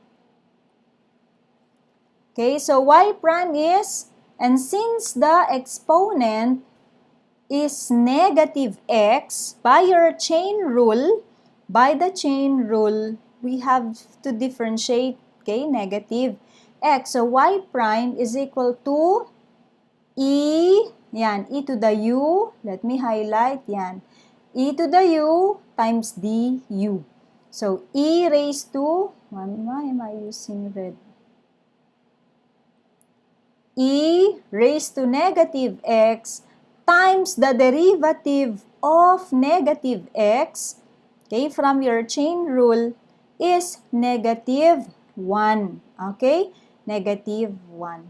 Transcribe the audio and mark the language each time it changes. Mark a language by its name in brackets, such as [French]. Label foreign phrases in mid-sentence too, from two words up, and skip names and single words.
[English] Okay, so y prime is, and since the exponent is negative x, by the chain rule, we have to differentiate, okay, negative x. So y prime is equal to e, yan, e to the u, let me highlight, yan, e to the u times du. So e raised to, why am I using red? E raised to negative x times the derivative of negative x, okay, from your chain rule is negative 1, okay, negative 1.